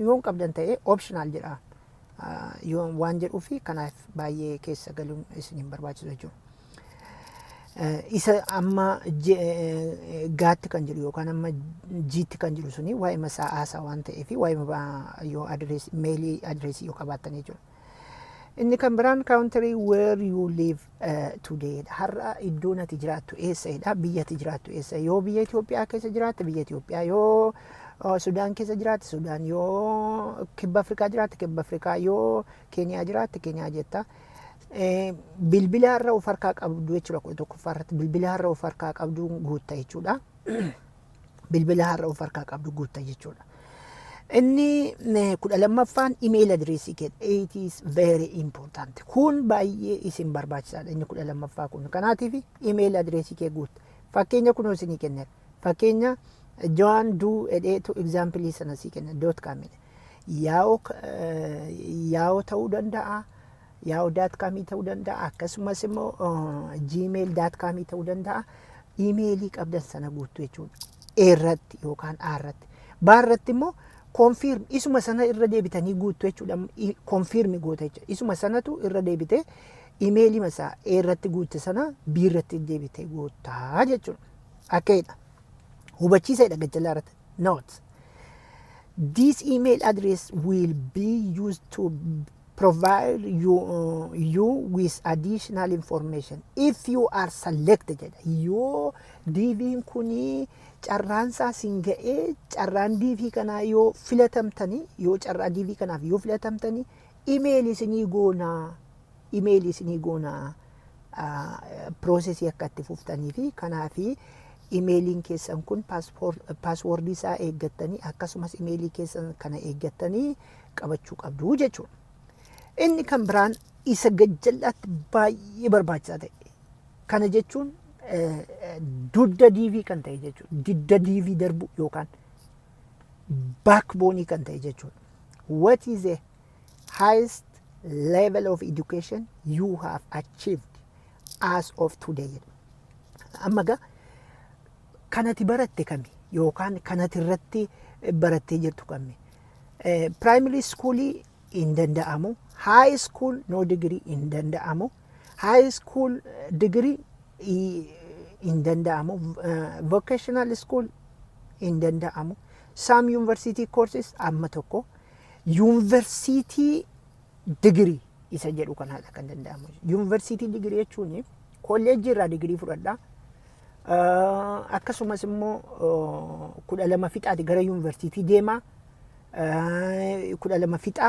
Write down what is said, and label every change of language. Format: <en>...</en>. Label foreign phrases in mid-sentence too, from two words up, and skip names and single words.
<om>Yoo hin qabdan ta'e oopshinaal jedha waan jedhuufi kanaaf baay'ee keessa galuun isin hin barbaachisu jechuudha. isa amma gaatti kan jiru yookaan amma jiitti kan jiru suni waa'ee masaa haasaa waan ta'eef waa'ee yoo adrees meelii adreesii yoo qabaatanii jiru. Inni kan biraan</om> <en>country where you live today</en> <om>har'a iddoon ati jiraattu eessadha biyya ati jiraattu eessa yoo biyya Itoophiyaa keessa jiraatte biyya Itoophiyaa yoo Sudaan keessa jiraatte Sudaan yoo Kibba Afrikaa jiraatte Kibba Afrikaa yoo Keeniyaa jiraatte Keeniyaa jetta. Bilbila har'a of harkaa qabdu jechuudha kudha tokkoffaarratti bilbila har'a of harkaa qabdu guutta jechuudha. Bilbila har'a of harkaa qabdu guutta jechuudha. Inni kudha lammaffaan</om> <en>email addressii</en> <om>keessa</om> <en>it is very important.</en> <om>Kun baay'ee isin barbaachisaadha inni kudha lammaffaa kun. Kanaatiif</om> <en>email addressii</en> <om>kee guutta. Fakkeenya kunoo isinii kenna. Fakkeenya John do edheetu example sana sii kenna .com yaa'oo ta'uu danda'a. Yahoo.com ta'uu danda'a akkasumas immoo gmail.com ta'uu danda'a. Emailii qabdan sana guutuu jechuudha. Irratti yookaan irratti. Baarratti immoo confirm isuma sana irra deebitanii guutuu jechuudha. Confirm goota jechuudha. Isuma sanatu irra deebitee emailii masaa irratti guutte sana biirratti deebitee guutaa jechuudha. Akkaidha. Hubachiisaadha gajjallaa irratti. Note.</om> <en>This email address will be used to provide you with additional information if you are selected.</en> <om>Yoo DV'n kuni carraansaa sin ga'ee carraan DV kanaa yoo filatamtanii yoo carraa DV kanaaf yoo filatamtanii emailii isinii goonaa processii akka itti fuftanii fi kanaafi emailiin keessan kun paaswoordii isaa eeggattanii akkasumas emailii keessan kana eeggattanii qabachuu qabdu jechuudha. Inni kan biraan isa gajjallaatti baay'ee barbaachisaa ta'e. Kana jechuun dudda DV kan ta'e jechuudha. Didda DV darbu yookaan backbone kan ta'e jechuudha.</om> <en>What is the highest level of education you have achieved as of today?</en> <om>Amma gaa kanati baratte kami yookaan kanati irratti barattee jirtu kami?</om> <en>Primary schoolii</en> <om>hin danda'amu.</om> <en>High school no degree</en> <om>in danda'amu.</om> <en>High school degree</en> <om>in danda'amu.</om> <en>Vocational school</en> <om>in danda'amu.</om> <en>Some university courses</en> <om>amma tokko.</om> <en>University degree</en> <om>isa jedhu kanaadha kan danda'amu.</om> <en>University degree</en> <om>jechuun college irraa degree fudhadhaa. Akkasumas immoo 12 fixaati gara university deemaa. 12 fixaa.</om>